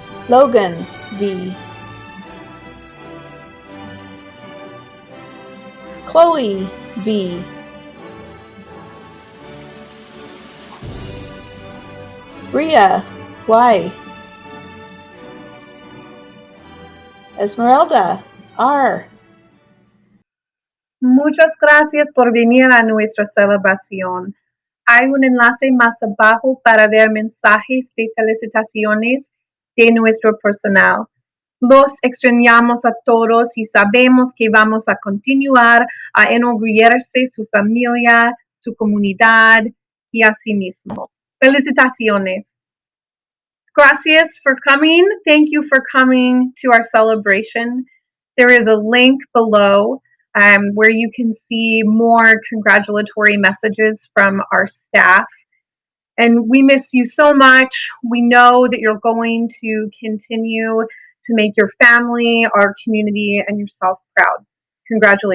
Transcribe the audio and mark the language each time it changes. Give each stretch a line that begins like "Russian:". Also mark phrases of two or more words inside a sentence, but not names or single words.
Spanish: Logan, V. Chloe, V. Bria, Y. Esmeralda, R. Muchas gracias por venir a nuestra celebración. Hay un enlace más abajo para ver mensajes de felicitaciones de nuestro personal. Los extrañamos a todos y sabemos que vamos a continuar a enorgullecerse su familia, su comunidad y a sí mismo. Felicitaciones. Gracias
English: for coming. Thank you for coming to our celebration. There is a link below where you can see more congratulatory messages from our staff. And we miss you so much. We know that you're going to continue to make your family, our community, and yourself proud.